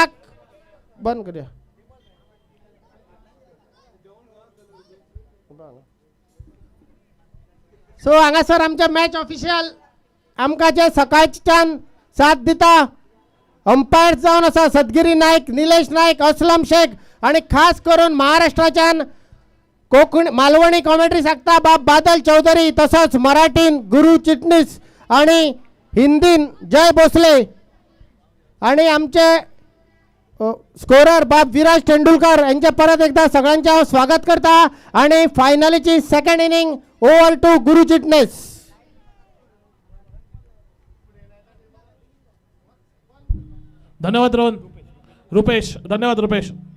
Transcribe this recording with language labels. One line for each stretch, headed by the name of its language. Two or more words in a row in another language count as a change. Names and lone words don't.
Konkani: बंद करूया। सो हांगासर आमचे
English: match official
Konkani: आमकां जे सकाळच्यान साथ दिता अंपायर जावन आसा सदगिरी नायक, निलेश नायक, असलम शेख आणि खास करून महाराष्ट्राच्यान कोंकणी मालवणी कॉमेंट्री सांगता बाप बादल चौधरी, तसोच मराठीन गुरु चिटणीस आणि हिंदीन जय भोसले आणि आमचे स्कोरर बाप विराज तेंडुलकर यांचे परत एकदा सगळ्यांचे हांव स्वागत करता। आणि फायनलीची
English: second inning over to
Konkani: गुरु चिटणीस। धन्यवाद रुपेश, धन्यवाद रुपेश।